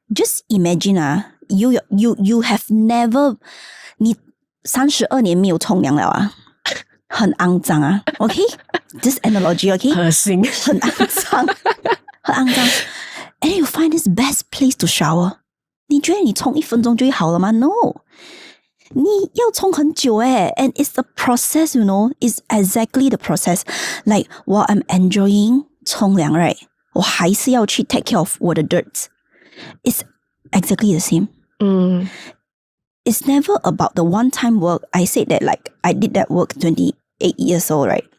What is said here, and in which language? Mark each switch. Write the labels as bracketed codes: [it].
[en] Just imagine you have never [zh] 你32年没有冲凉了啊，很肮脏啊 ，OK? [en] This analogy, OK? [zh] 恶心，很肮脏，很肮脏。 [en] And you find this best place to shower. [zh] 你觉得你冲1分钟就会好了吗 ？No， 你要冲很久 [en] and it's the process, you know. It's exactly the process. Like while I'm enjoying 冲凉 right, [zh] 我还是要去 [en] take care of [zh] 我的 [en] dirt. It's exactly the same. It's never about the one-time work. I said that like I did that work 28 years old, right?